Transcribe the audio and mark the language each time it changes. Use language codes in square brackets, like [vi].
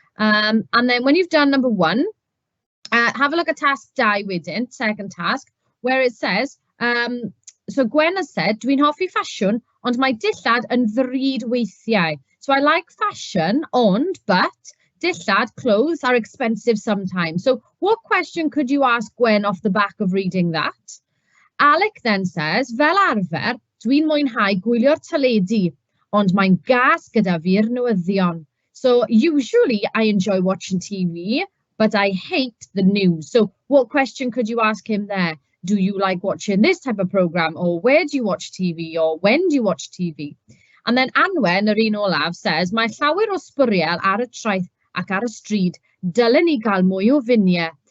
[en] And then when you've done number 1, have a look at task 2 [cy] wedyn, [en] second task, where it says, so Gwen has said, [cy] dwi'n hoffi ffasiwn, ond mae dillad yn ddrud weithiau. [en] So I like fashion, but dillad, clothes, are expensive sometimes. So what question could you ask Gwen off the back of reading that? Alec then says, [cy] fel arfer, dwi'n mwynhau gwylio'r teledu, ond mae'n gas gyda fi'r newyddion. [en] So usually I enjoy watching TV, but I hate the news. So what question could you ask him there? Do you like watching this type of program, or where do you watch TV, or when do you watch TV? And then Anwen, [cy] yr un olaf, [en] says, [cy] mae llawer o sbwriel ar y traeth ac ar y stryd, dylen ni gael mwy o finiau.